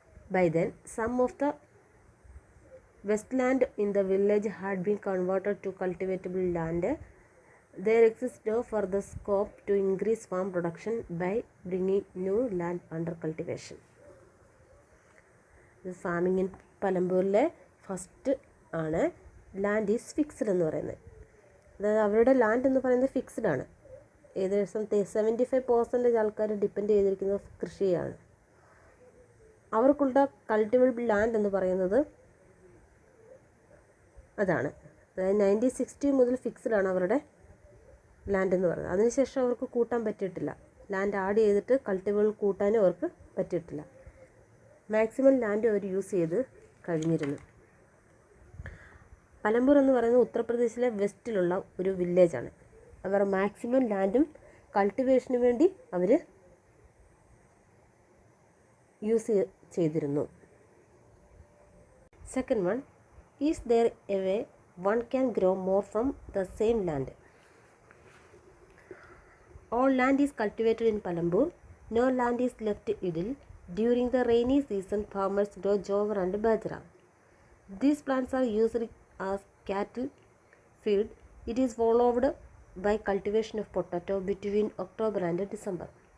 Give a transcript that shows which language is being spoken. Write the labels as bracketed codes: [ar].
[en] By then, some of the westland in the village had been converted to cultivatable land. There exists no further scope to increase farm production by bringing new land under cultivation. [ml] Farming in പലമ്പൂരിലെ first ആണ് land is fixed എന്ന് പറയുന്നത്. അതായത് അവരുടെ land എന്ന് പറയുന്നത് fixed ആണ്. ഏകദേശം 75% ആൾക്കാർ ഡിപ്പെൻഡ് ചെയ്തിരിക്കുന്നത് കൃഷിയാണ്. അവർക്കുള്ള കൾട്ടിവബിൾ ലാൻഡ് എന്ന് പറയുന്നത് അതാണ്. അതായത് 1960 മുതൽ ഫിക്സ്ഡ് ആണ് അവരുടെ ലാൻഡ് എന്ന് പറയുന്നത്. അതിനുശേഷം അവർക്ക് കൂട്ടാൻ പറ്റിയിട്ടില്ല. ലാൻഡ് ആഡ് ചെയ്തിട്ട് കൾട്ടിവബിൾ കൂട്ടാനും അവർക്ക് പറ്റിയിട്ടില്ല. മാക്സിമം ലാൻഡ് അവർ യൂസ് ചെയ്ത് കഴിഞ്ഞിരുന്നു. പലമ്പൂർ എന്ന് പറയുന്നത് ഉത്തർപ്രദേശിലെ വെസ്റ്റിലുള്ള ഒരു വില്ലേജാണ്. അവർ മാക്സിമം ലാൻഡും കൾട്ടിവേഷന് വേണ്ടി അവർ യൂസ് ചെയ്തിരുന്നു. [en] Second one, is there a way one can grow more from the same land? All land is cultivated in Palambur. No land is left idle. During the rainy season, farmers grow jowar and bajra. These plants are used as cattle feed. It is followed by cultivation of potato between October and December.